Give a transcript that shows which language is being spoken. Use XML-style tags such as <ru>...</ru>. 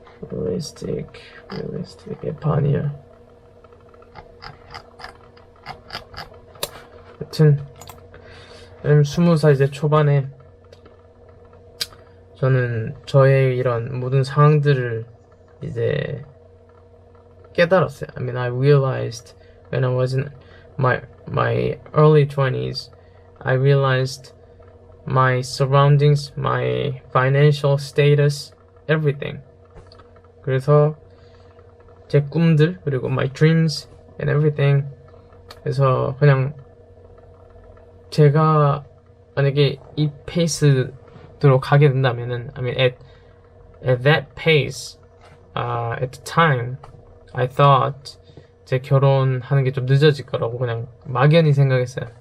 <ko>realistic의 반이야. 여튼 20살 이제 초반에 저는 저의 이런 모든 상황들을 이제 깨달았어요.</ko> <en>I mean, I realized when I was in my early 20s, I realized my surroundings, my financial status, everything.</en> <ko>그래서 제 꿈들 그리고</ko> <en>my dreams and everything.</en> <ko>그래서 그냥 제가 만약에 이 페이스대로 가게 된다면은,</ko> <en>I mean, at that pace, at the time, I thought</en> <ko>제 결혼하는 게 좀 늦어질 거라고 그냥 막연히 생각했어요.</ko>